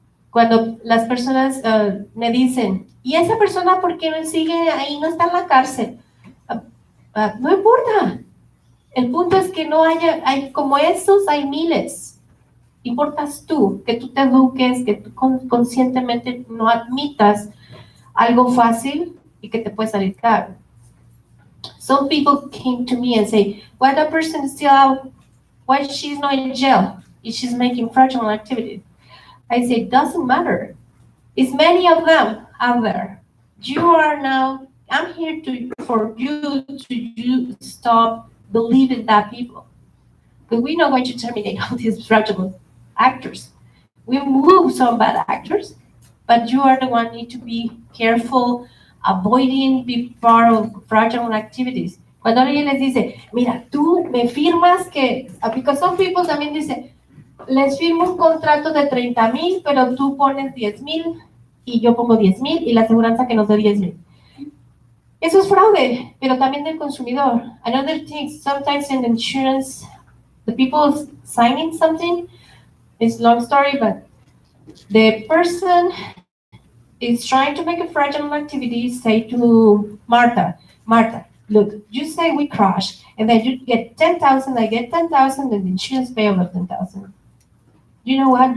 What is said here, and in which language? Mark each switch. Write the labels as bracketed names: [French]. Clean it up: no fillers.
[Spanish] Cuando las personas me dicen, ¿y esa persona por qué no sigue ahí, no está en la cárcel? No importa. El punto es que no hay como esos, hay miles. Importas tú, que tú te eduques, que tú conscientemente no admitas algo fácil y que te puede salir caro. [English] Some people came to me and say, why that person is still out? Why she's not in jail? If she's making fraudulent activity? I say, doesn't matter. It's many of them out there. You are now, I'm here for you to stop believing that people. But we're not going to terminate all these fraudulent actors. We move some bad actors, but you are the one need to be careful, avoiding be part of fraudulent activities. [Spanish] Cuando alguien les dice, mira, tú me firmas que, [English] because some people [Spanish] también dicen, les firmo un contrato de 30,000, pero tú pones 10,000 y yo pongo 10,000 y la aseguranza que nos dé 10,000. Eso es fraude, pero también del consumidor. [English] Another thing, sometimes in insurance, the people signing something, it's a long story, but the person is trying to make a fraudulent activity, say to Martha, look, you say we crash, and then you get 10,000, I get 10,000, and the insurance pay over 10,000. You know what?